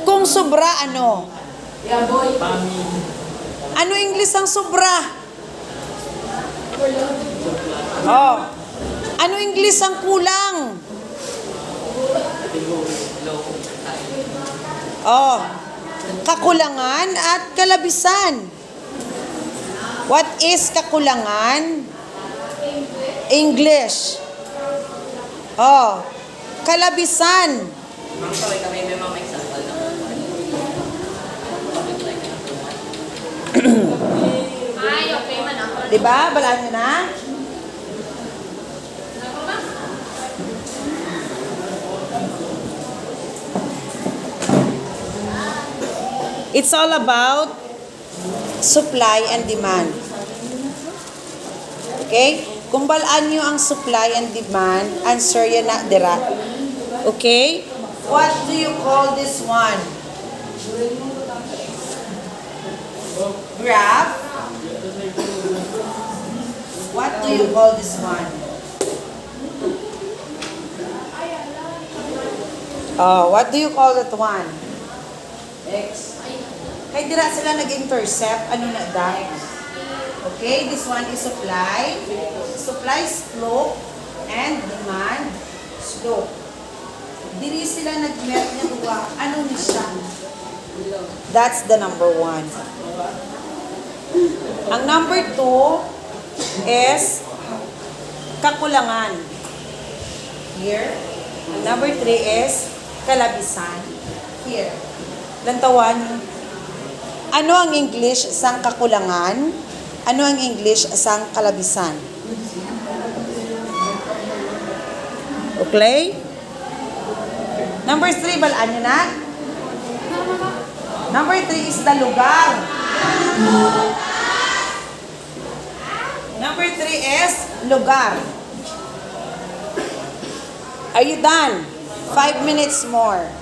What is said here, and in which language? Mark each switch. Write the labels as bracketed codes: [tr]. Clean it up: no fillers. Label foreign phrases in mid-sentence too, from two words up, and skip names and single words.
[hil] Kung sobra, ano? Ano English ang sobra? Oh. Ano English ang kulang? Oh. Kakulangan at kalabisan. [en] What is kakulangan? English. Oh. [hil] Kalabisan. Diba? Balaan nyo na? [en] It's all about supply and demand. [hil] Okay? Kung balaan nyo ang [en] supply and demand, [hil] answer yan na dira. [en] Okay? What do you call this one? Graph? What do you call this one? Oh, what do you call that one? X. [hil] Kaya dira sila nag-intercept. Ano na da? [en] Okay, this one is supply. Supply slope and demand slope. [hil] Diri sila nag-met niya duwa. Ano ni siya? [en] That's the number 1. [hil] Ang number 2 is kakulangan. [en] Here. [hil] Ang number 3 is kalabisan. [en] Here. [hil] Lantawan. Ano ang English sang kakulangan? Ano ang English sang kalabisan? [en] Okay? [hil] Number 3, balaan nyo na? [en] Number 3 is the lugar. Number 3 is lugar. Are you done? 5 minutes more.